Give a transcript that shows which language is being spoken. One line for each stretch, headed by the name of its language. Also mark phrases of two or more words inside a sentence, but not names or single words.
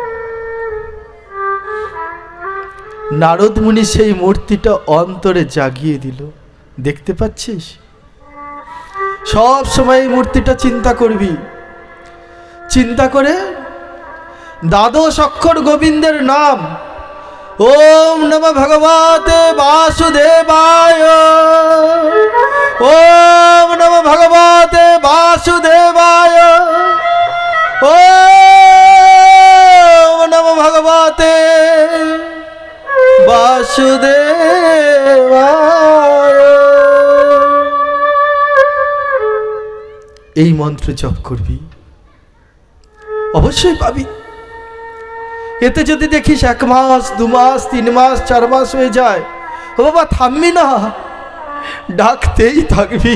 Bangla: নারদ মুনি সেই মূর্তিটা অন্তরে জাগিয়ে দিল। দেখতে পাচ্ছিস? সব সময় এই মূর্তিটা চিন্তা করবি। চিন্তা করে দ্বাদশ অক্ষর গোবিন্দের নাম,
Sanskrit: ওম নমঃ ভগবতে বাসুদেবায়, ওম নমঃ ভগবতে বাসুদেবায়, ওম নমঃ ভগবতে বাসুদেবায়,
Bangla: এই মন্ত্র জপ করবি, অবশ্যই পাবি। এতে যদি দেখিস 1 মাস 2 মাস 3 মাস 4 মাস হয়ে যায়, ও বাবা থামবি না, ডাকতেই থাকবি।